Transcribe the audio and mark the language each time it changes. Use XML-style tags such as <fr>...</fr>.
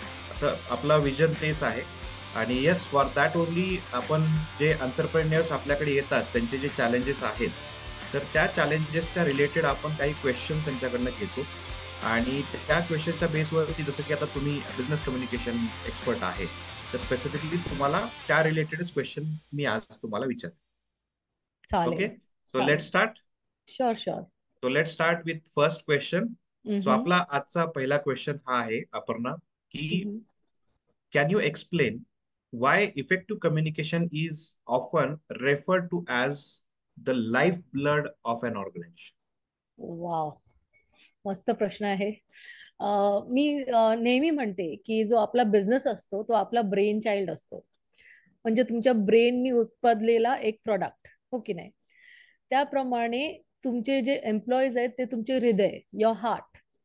<mr>आता आपला विजन तेच आहे. आणि येस,</mr> <en>for that only</en> <mr>आपण जे एंटरप्रेन्युअर्स आपल्याकडे येतात त्यांचे जे चॅलेंजेस आहेत, तर त्या चॅलेंजेसच्या रिलेटेड आपण काही क्वेश्चन्स त्यांच्याकडनं घेतो. आणि त्या क्वेश्चनच्या बेसवरती, जसं की आता तुम्ही बिझनेस कम्युनिकेशन एक्सपर्ट आहे, तर स्पेसिफिकली तुम्हाला त्या रिलेटेडच क्वेश्चन मी आज तुम्हाला विचारतो. चालेल.</mr> <en>Okay, so let start. Sure. Let start with first question.</en> <mr>So आपला आजचा पहिला क्वेश्चन हा आहे अपर्णा, की</mr> <en>can you explain why effective communication is often referred to as the lifeblood of an organization?</en> <mr>Wow, मस्त प्रश्न आहे. मी नेहमी म्हणते की जो आपला बिझनेस असतो तो आपला ब्रेन चाइल्ड असतो. म्हणजे तुमच्या ब्रेननी उत्पादलेला एक प्रोडक्ट, हो की नाही? त्याप्रमाणे तुमचे जे एम्प्लॉईज आहेत ते तुमचे हृदय,</mr> <en>Your heart.</en>